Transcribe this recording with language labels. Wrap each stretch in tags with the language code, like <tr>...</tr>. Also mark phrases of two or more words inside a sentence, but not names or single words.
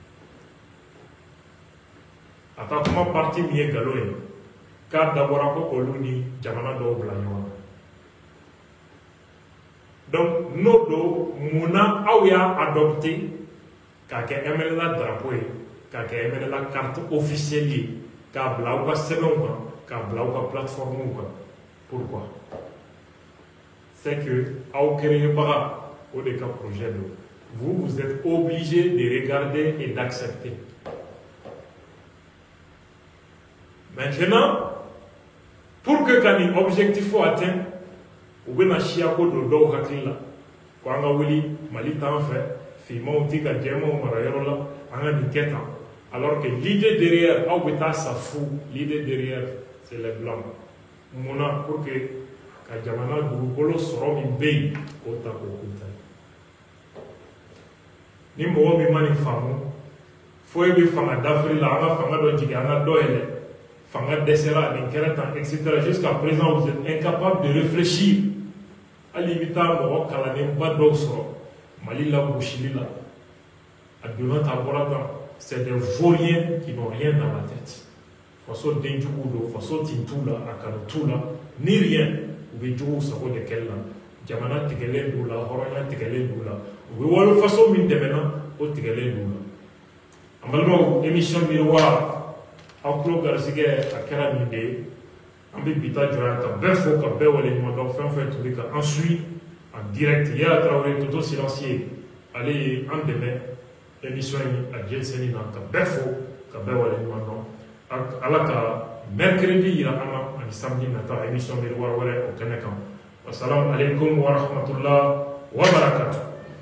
<bm>a ka kuma parti min ye nkalon ye k'a dabɔra ko olu ni jamana dɔw bila ɲɔgɔn na donc n'o don mun na aw y'a adopté k'a kɛ MNLA drapeau ye k'a kɛ MNLA</bm> <fr>carte officielle</fr> <bm>ye k'a bila aw ka sɛbɛnw kan k'a bila aw ka plateformew kan</bm> <fr>pourquoi c'est que</fr> <bm>aw créebaga o de ka projet don</bm> <fr>vous êtes obligé de regarder et d'accepter maintenant pour que</fr> <bm>ka nin objectif o atteint u bɛna siya ko don dɔw hakili la ko an ka wuli Mali t'an fɛ fimaw ti ka jɛmaw mara yɔrɔ la an ka nin kɛ tan</bm> <fr>alors que l'idée derrière</fr> <bm>aw bɛ taa sa fu</bm> <fr>l'idée derrière c'est les blancs</fr> <bm>mun na</bm> <fr>pour que</fr> <bm>ka jamana dugukolo sɔrɔ min bɛ yen k'o ta k'o kunta ni mɔgɔ min ma nin faamu fo e bɛ fanga dafiri la an ka fanga dɔ jigin an ka dɔ yɛlɛ fanga dɛsɛra nin kɛra tan etc</bm> <fr>jusqu'à présent vous êtes incapable de réfléchir</fr> <bm>hali i bɛ taa mɔgɔ kalanenba dɔw sɔrɔ Mali la gosili la a donna ta bɔra tan</bm> <fr>c'est des vauriens qui n'ont rien dans la tête</fr> <bm>faso denjugu don faso tin t'u la a kanu t'u la ni rien u bɛ juguw sago de kɛli la jamana tigɛlen d'u la hɔrɔnya tigɛlen d'u la u bɛ walo faso min dɛmɛna o tigɛlen d'u la an balimaw émission Miroir aw tulo garisigɛ a kɛra nin de ye an bɛ bi ta jɔ yan ka bɛɛ fo ka bɛɛ waleɲuman dɔn fɛn fɛn tun bɛ ka an suit</bm> <fr>en direct</fr> <bm>Yaya Traoré Toto Silencieux ale ye an dɛmɛ émission in a jɛnsɛnni na ka bɛɛ fo ka bɛɛ waleɲuman dɔn ala ka mercredi yira an na ani samedi nata émission Miroir wɛrɛ o kɛnɛ kan</bm> <ar>والسلام عليكم ورحمة الله وبركاته.</ar>